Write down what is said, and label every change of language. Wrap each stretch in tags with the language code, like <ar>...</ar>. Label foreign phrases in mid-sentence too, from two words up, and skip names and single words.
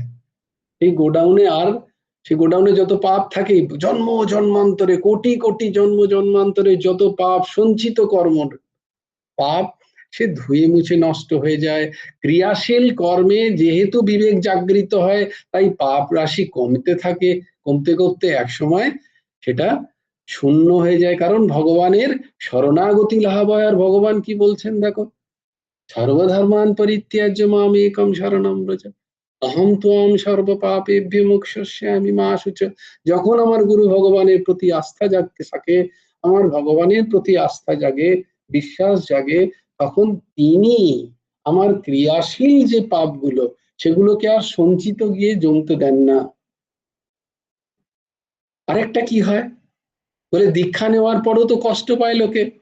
<bn>সেই গোডাউনে সে গোডাউনে যত পাপ থাকে, জন্ম জন্মান্তরে, কোটি কোটি জন্ম জন্মান্তরে যত পাপ, সঞ্চিত কর্ম পাপ, সে ধুয়ে মুছে নষ্ট হয়ে যায়। ক্রিয়াশীল কর্মে যেহেতু বিবেক জাগৃত হয়, তাই পাপ রাশি কমতে থাকে। কমতে কমতে এক সময় সেটা শূন্য হয়ে যায়। কারণ ভগবানের শরণাগতি লাভ হয়। আর ভগবান কি বলছেন দেখো,</bn> <sa>সর্বধর্মান পরিত্যাজ্য মাম একম শরণম ব্রজ অহম ত্বম সর্ব পাপেভ্যো মোক্ষয়িষ্যামি মা শুচ।</sa> <bn>যখন আমার গুরু ভগবানের প্রতি আস্থা জাগতে থাকে, আমার ভগবানের প্রতি আস্থা জাগে, বিশ্বাস জাগে, তখন তিনি আমার ক্রিয়াশীল যে পাপগুলো, সেগুলোকে আর সঞ্চিত গিয়ে জমতে দেন না। আরেকটা কি হয় বলে, দীক্ষা নেওয়ার পরও তো কষ্ট পায় লোকে।</bn>